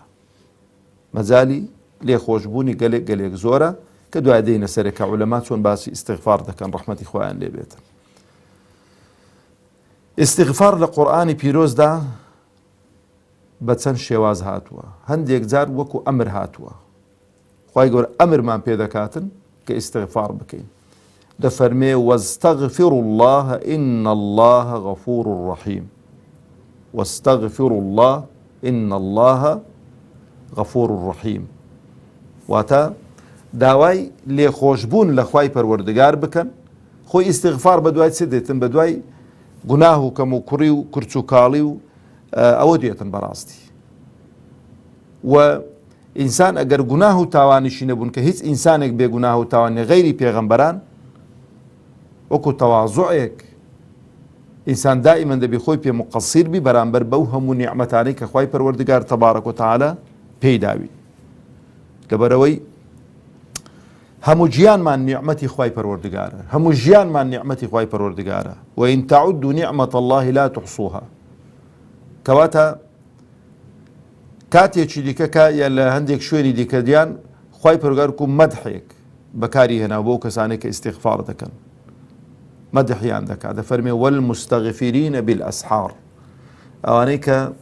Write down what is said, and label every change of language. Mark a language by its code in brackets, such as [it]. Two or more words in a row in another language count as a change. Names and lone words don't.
[ckb] مەجالی لێخۆشبوونی گەلێک گەلێک زۆرە کە دوای دێنە سەرێکە عولەما چۆن باسی ئیستیغفار دەکەن ڕەحمەتی خۆیان لێ بێتن. ئیستیغفار لە قورئانی پیرۆزدا بە چەند شێواز هاتووە. هەندێک جار وەکو ئەمر هاتووە، خوای گەورە ئەمرمان پێ دەکاتن کە ئیستیغفار بکەین. [ar] دەفەرمێ واستغفروا الله إن الله غفور رحيم. واستغفروا الله إن الله غفور رحيم. [ckb] واتە داوای لێخۆشبوون لە خوای پەروەردگار بکەن. خۆی ئیستیغفار بە دوای چ دێتن؟ بە دوای گوناه و کەم و کوڕی و کورچ و کاڵی و ئەوە دێتن بەڕاستی. و ئینسان ئەگەر گوناه و تاوانیشی نەبوون کە هیچ ئینسانێک بێ گوناه و تاوانی غەیری پێغەمبەران وەکو تەواضوعێک ئینسان دائیمەن دەبێ خۆی پێ مقەسیر بی بەرامبەر بەو هەموو نیعمەتانەی کە خوای پەروەردگار [ar] تەبارەک و تەعالا [ckb] پێی داوی. لەبەرەوەی هەموو ژیانمان نیعمەتی خوای پەروەردگارە، هەموو ژیانمان نیعمەتی خوای پەروەردگارە. [ar] وئین تەعودوا نیعمەت الله لا تحصوها. [ckb] کەواتە کاتێکی دیکە یا لە هەندێک شوێنی دیکە دیان خوای پەروەردگار وەکو مەدحێک بەکاری هێنا بۆ کەسانێک کە ئیستیغفار دەکەن، مەدحیان دەکات، دەفەرمێ [ar] وەالمستەغفرینە بالئەسحار، [ckb] ئەوانەی کە